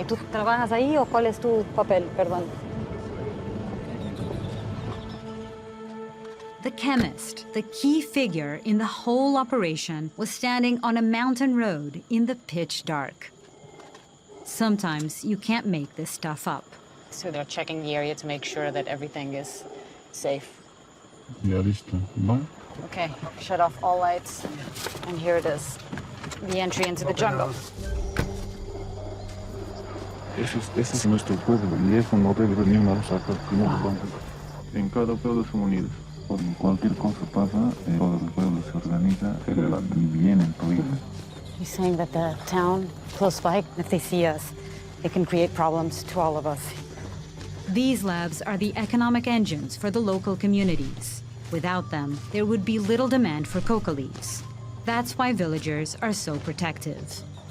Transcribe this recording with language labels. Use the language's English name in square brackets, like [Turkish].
[Spanish] ¿Y tú trabajas ahí o cuál es tu papel? Perdón. [English] The chemist, the key figure in the whole operation, was standing on a mountain road in the pitch dark. Sometimes you can't make this stuff up. So they're checking the area to make sure that everything is safe. [Spanish] Ya listo, ¿no? [English] Okay, shut off all lights. And here it is, the entry into the jungle. [Spanish] Ese es nuestro pueblo y eso no debe venir a sacar. En cada pueblo son unidos. Cuando cualquier cosa pasa, todo el pueblo se organiza, se levantan y vienen toditos. [English] He's saying that the town close by, if they see us, it can create problems to all of us. These labs are the economic engines for the local communities. Without them, there would be little demand for coca leaves. That's why villagers are so protective.